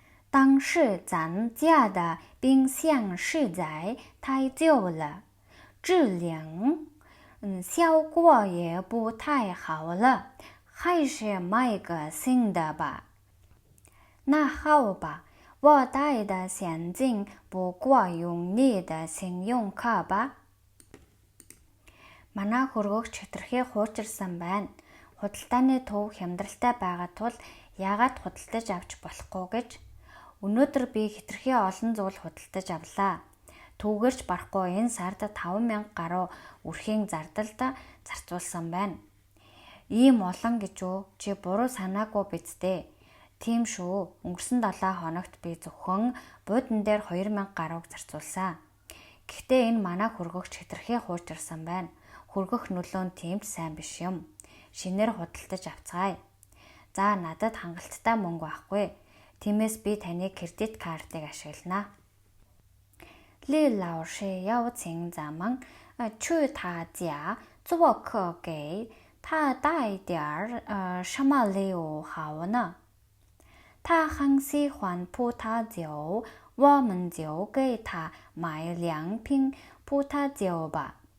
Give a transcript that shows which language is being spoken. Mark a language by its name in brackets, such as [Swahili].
[Chinese] 当时咱家的冰箱实在太旧了，质量效果也不太好了，还是买个新的吧。那好吧，我带的现金不过用你的信用卡吧。 [Mongolian] Манай хөргөгч хэтэрхий хуучирсан байна. Худалдааны төв хямдралтай байгаа тул яагаад худалдаж авч болохгүй гэж. Өнөөдөр би хэтэрхий олон зүйл худалдаж авлаа. Түүгээрч барахгүй энэ сард 5000 гаруй өрхийн зардалд зарцуулсан байна. Ийм олон гэж үү? Чи буруу санаагүй биз дээ. Тийм шүү. Өнгөрсөн 7 хоногт би зөвхөн буудан дээр 2000 гаруйг зарцуулсан. Гэхдээ энэ манай хөргөгч хэтэрхий хуучирсан байна. Хөргөх нөлөө нь тийм ч сайн биш юм. Шинээр худалдаж авцгаая. За надад хангалттай мөнгө байхгүй. Тиймээс би таны кредит картыг ашиглана. [Chinese] 李老师邀请咱们去他家做客，给他带点什么礼物好呢？他很喜欢葡萄酒，我们就给他买2瓶葡萄酒吧。